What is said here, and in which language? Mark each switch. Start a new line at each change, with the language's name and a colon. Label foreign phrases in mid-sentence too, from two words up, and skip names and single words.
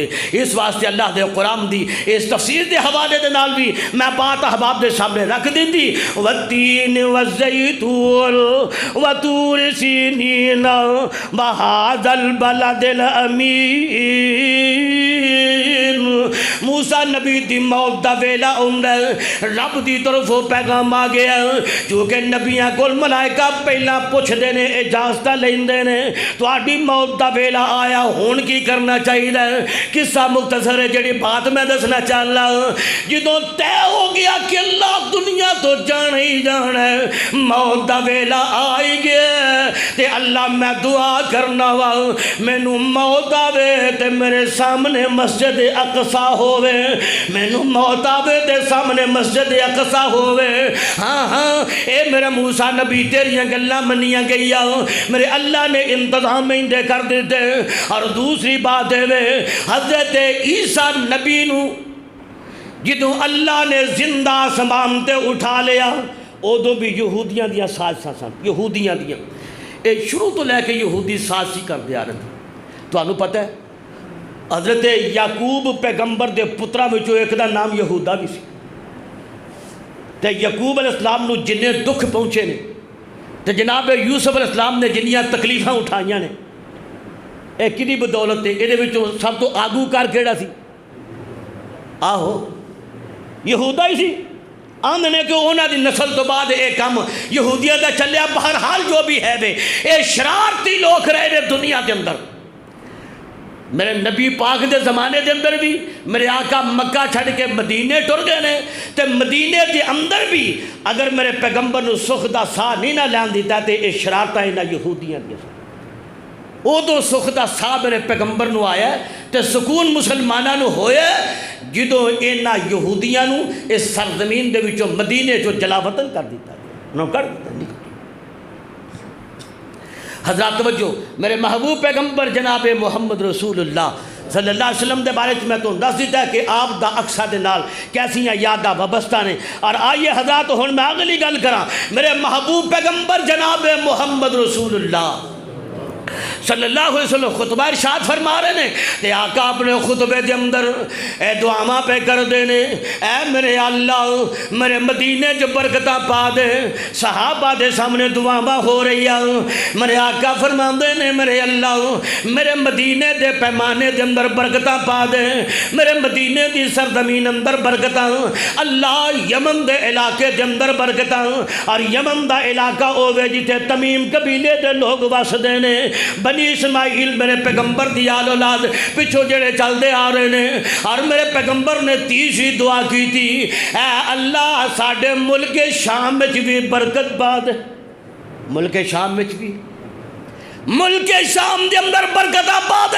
Punjabi: اس واسطے اللہ دے قرآن دی اس تفسیر دے حوالے دے نال بھی میں بات احباب دے سامنے رکھ دیندی،
Arabic: والتین والزیتون وطور سینین وہذا البلد الامین۔
Punjabi: موسیٰ نبی دی موت دا ویلا ہوندا ہے، رب دی طرفوں پیغام آ گیا، چونکہ نبیاں کول ملائکہ پہلا پوچھدے نے اجازت لیندے نے، تہاڈی موت دا ویلا آیا ہن کی کرنا چاہیے۔ قصہ مختصر ہے جڑی بات میں دسنا چاہلا، جدوں طے ہو گیا کہ اللہ دنیا تو جانا ہی جانا ہے، موت دا ویلا آئی گیا تے اللہ میں دعا کرنا وا مینوں موت آوے تے میرے سامنے مسجد اقصی ہووے، مینوں موت آوے تے سامنے مسجد اقصی ہووے۔ ہاں ہاں اے میرے موسیٰ نبی تیریاں گلاں منیاں گئیاں، میرے اللہ نے انتظام اندے کر دیتے۔ اور دوسری بات ہے حضرت عیسیٰ نبی نو جدوں اللہ نے زندہ آسمان تے اٹھا لیا، ادوں بھی یہودیاں دیاں سازشاں سن، یہودیاں دیاں اے شروع تو لے کے
Urdu: یہودی سازشی کرتے آ رہے تھے۔
Punjabi: تانوں پتہ ہے حضرت یعقوب پیغمبر دے پترا وچوں ایک دا نام یہودا بھی سی، تے یعقوب علیہ السلام نو جننے دکھ پہنچے نے تے جناب یوسف علیہ السلام نے جنیاں تکلیفاں اٹھائیاں نے، اے کدی بدولت ہے، یہ وچوں سب تو آگو کار کیڑا سی؟ آہو یہودا ہی سی۔ آندھنے کہ اونا دی نسل تو بعد ایک کم یہودیہ دا چلیا، بہرحال جو بھی ہے بے اے شرارتی لوگ رہے نے دنیا کے اندر۔ میرے نبی پاک دے زمانے دے اندر بھی میرے آقا مکہ چھڑ کے مدینے ٹر گئے نے، تے مدینے دے اندر بھی اگر میرے پیغمبر نو سکھ دا ساہ نہیں نہ لین دیتا تے اے شرارتاں انہاں یہودیاں دیا سن۔ ادو سکھ دا ساہ میرے پیغمبر نو آیا تے سکون مسلماناں نو ہویا جدوں انہاں یہودیاں نو اس سرزمین دے وچوں مدینے چوں جلا وطن کر دیتا، انہوں کر دیتا نہیں۔ حضرات توجہ، میرے محبوب پیغمبر جناب محمد رسول اللہ صلی اللہ علیہ وسلم دے بارے میں تو دس دیتا ہے کہ آپ دا اقصا دے نال کیسیاں یاداں وابستہ نے۔ اور آئیے حضرات ہن میں اگلی گل کراں، میرے محبوب پیغمبر جناب محمد رسول اللہ صلی اللہ علیہ وسلم خطبہ ارشاد فرما رہے ہیں، تے آقا اپنے خطبے دے اندر اے دعاواں پہ کر دینے، اے میرے اللہ میرے مدینے جو برکتاں پا دے، صحابہ دے سامنے دعاواں ہو رہی ہیں، میرے آقا فرما دینے میرے اللہ میرے مدینے دے پیمانے دے اندر برکتاں پا دے، میرے مدینے دی سرزمین اندر برکتاں، اللہ یمن دے علاقے دے اندر برکتاں، اور یمن دا علاقہ ہووے جتے تمیم قبیلے دے لوگ وس دینے، بنی اسماعیل میرے پیغمبر دی آل اولاد پچھو جڑے چل دے آ رہے ہیں،
Urdu: اور میرے پیغمبر نے تیسری دعا کی تھی،
Punjabi: اے اللہ ساڑھے ملک شام میں بھی برکت پا دے، ملک شام میں بھی، ملک شام دے اندر برکت پا دے۔